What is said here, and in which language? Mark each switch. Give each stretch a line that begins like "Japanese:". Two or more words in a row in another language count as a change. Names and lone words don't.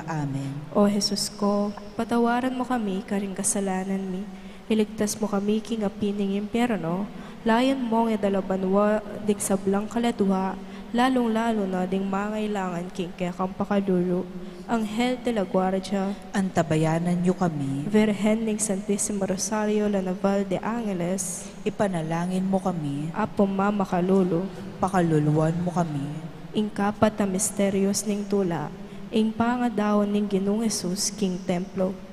Pampanga: Amen. O Jesus ko, patawaran mo kami karing kasalanan mi. Iligtas mo kami king apining impyerno, layan mo nga dalabanwa dig sablang kaladwa, lalong-lalo na ding mangailangan king kaya kang pakadulo.
Spanish: Anghel de la Guardia,
Pampanga: Antabayanan niyo kami, Virgen ning Santissimo Rosario la Naval de Angeles, ipanalangin mo kami, Apo Mama Kalulu, pakaluluwan mo kami. ing kapat na misteryos ning tula, ing pangadawon ning Ginoong Jesus king templo.